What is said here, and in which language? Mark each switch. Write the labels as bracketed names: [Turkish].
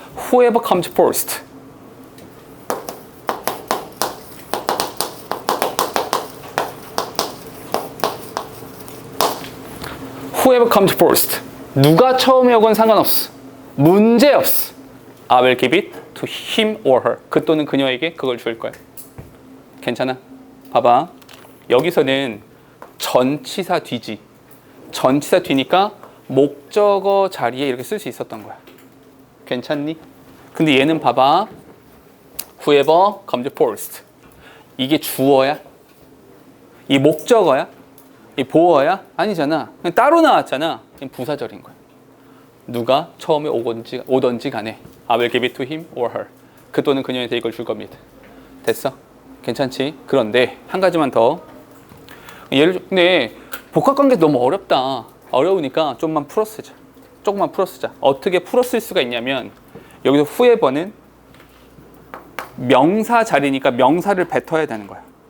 [English] Whoever comes first. Whoever comes first. [Korean] 누가 처음에 오건 상관없어. 문제 없어. [English] I will give it to him or her. [Korean] 그 또는 그녀에게 그걸 줄 거야. 괜찮아? 봐봐. 여기서는 전치사 뒤지. 전치사 뒤니까 목적어 자리에 이렇게 쓸 수 있었던 거야. 괜찮니? 근데 얘는 봐봐. [English] Whoever comes first. [Korean] 이게 주어야? 이 목적어야? 이 보어야? 아니잖아. 그냥 따로 나왔잖아. 부사절인 거야. 누가 처음에 오던지 간에 [English] I will give it to him or her. [Korean] 그 또는 그녀한테 이걸 줄 겁니다. 됐어? 괜찮지? 그런데 한 가지만 더. 근데 복합관계 너무 어렵다. 어려우니까 조금만 풀어쓰자. 조금만 풀어쓰자. 어떻게 풀어쓸 수가 있냐면 여기서 whoever는 명사 자리니까 명사를 뱉어야 되는 거야.